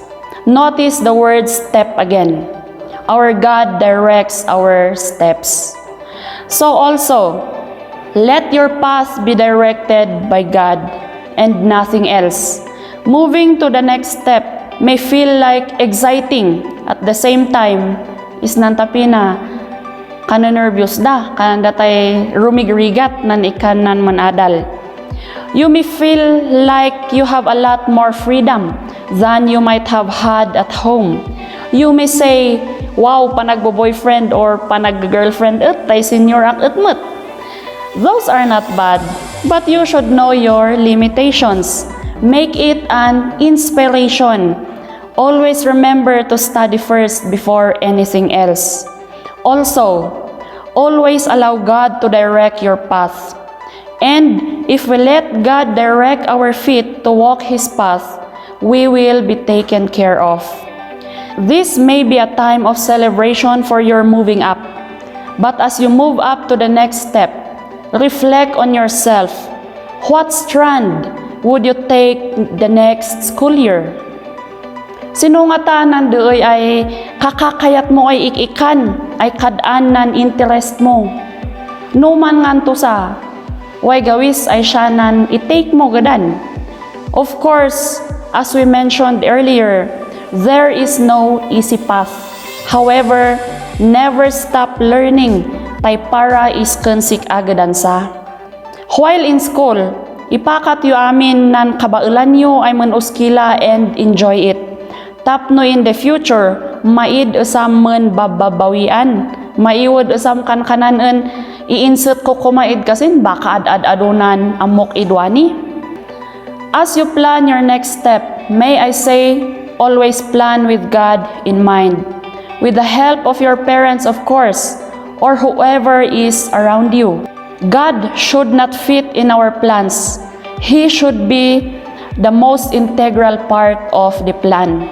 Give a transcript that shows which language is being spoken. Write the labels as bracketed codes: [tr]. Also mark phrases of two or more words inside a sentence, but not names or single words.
[en] Notice the word step again. Our God directs our steps. So also, let your path be directed by God and nothing else. Moving to the next step may feel like exciting, at the same time [kne] is nantapi na [en] nervous [kne] da kananda tay rumigrigat nan ikanan manadal. [en] You may feel like you have a lot more freedom than you might have had at home. You may say, wow, [kne] panagbo-boyfriend or panag-girlfriend tay senior ak utmut. [en] Those are not bad, but you should know your limitations. Make it an inspiration. Always remember to study first before anything else. Also, always allow God to direct your path. And if we let God direct our feet to walk His path, we will be taken care of. This may be a time of celebration for your moving up. But as you move up to the next step, reflect on yourself. What strand would you take the next school year? [kne] Sino nga tanan doy ay kakakayat mo ay ikikan, ay kadaan nan interest mo. No man nganto sa, way gawis ay siya nan i-take mo gadan. [en] Of course, as we mentioned earlier, there is no easy path. However, never stop learning, [kne] tay para iskansik agadan sa. [en] While in school, [kne] ipakat yu amin nan kabailan yu ay manuskila [en] and enjoy it. [kne] Tapno [en] in the future, [kne] maid usam men bababawian, maiwod usam kanan i-insert ko kumaid kasin baka ad-adunan amok idwani. [en] As you plan your next step, may I say, always plan with God in mind. With the help of your parents, of course, or whoever is around you. God should not fit in our plans. He should be the most integral part of the plan.